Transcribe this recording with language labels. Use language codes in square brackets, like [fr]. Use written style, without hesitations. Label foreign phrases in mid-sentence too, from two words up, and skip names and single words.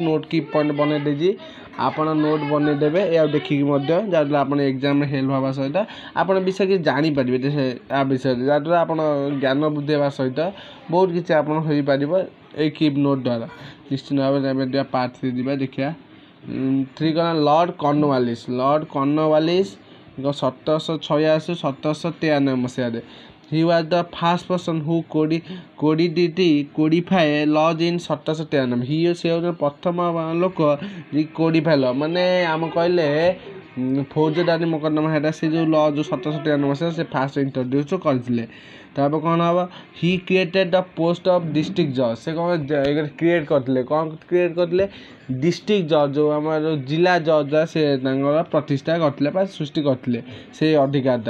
[or] ନୋଟ୍ କି ପଏଣ୍ଟ ବନେଇ ଦେଇଛି ଆପଣ ନୋଟ୍ ବନେଇଦେବେ ଆଉ ଦେଖିକି ମଧ୍ୟ ଯାହାଦ୍ୱାରା ଆପଣ ଏକ୍ଜାମ୍ରେ ହେଲ୍ପ ହେବା ସହିତ ଆପଣ ବିଷୟ କିଛି ଜାଣିପାରିବେ ଯେ ଆ ବିଷୟରେ ଯାହାଦ୍ୱାରା ଆପଣ ଜ୍ଞାନ ବୃଦ୍ଧି ହେବା ସହିତ ବହୁତ କିଛି ଆପଣ ହୋଇପାରିବ ଏଇ [en] key note [or] ଦ୍ୱାରା। ନିଶ୍ଚିତ ଭାବରେ ଏବେ ପାର୍ଟ 3 ଯିବା ଦେଖିବା। 3 କ'ଣ ଲର୍ଡ଼ କର୍ଣ୍ଣୱାଲିସ୍ 1786 1793 ମସିହାରେ। [en] He was the first person who codified laws in 1793। [or] ସେ ହେଉଛି ପ୍ରଥମ ଲୋକ ଯେ [en] codify law [or] ମାନେ ଆମେ କହିଲେ ଫୌଜଦାରୀ ମୋକଦ୍ଦମା ହେଟା ସେ ଯେଉଁ ଲ ଯେଉଁ 1793 ମସିହା ସେ [en] first introduce [or] କରିଥିଲେ। ତାପରେ କ'ଣ ହେବ [en] he created the post of district judge. [or] ସେ କ'ଣ କ୍ରିଏଟ୍ କରିଥିଲେ [en] district judge [or] ଯେଉଁ ଆମର ଜିଲ୍ଲା ଜଜ୍ ସେ ତାଙ୍କର ପ୍ରତିଷ୍ଠା କରିଥିଲେ ବା ସୃଷ୍ଟି କରିଥିଲେ ସେ ଅଧିକାରଟା।